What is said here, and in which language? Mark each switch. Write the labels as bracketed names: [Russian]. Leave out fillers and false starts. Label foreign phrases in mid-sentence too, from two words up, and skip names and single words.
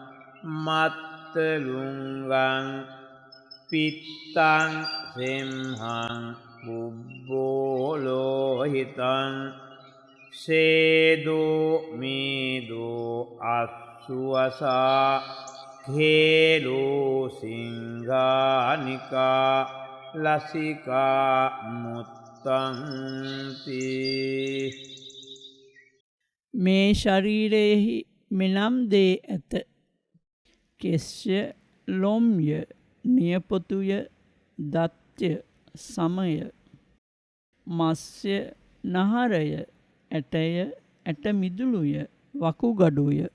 [Pali] මත්තලුංගං පිත්තං සෙම්හං බුබ්බෝලෝහිතං සේදෝ මේදෝ අස්සුවසා khelo singanika lasika muttanti. [Sinhala] මේ ශරීරයෙහි මෙනම් දේ ඇත. කෙස්ය, ලොම්ය, නියපොතුය, දත්ය, සමය, මස්ය, නහරය, ඇටය, ඇට මිදුළුය, වකුගඩුය,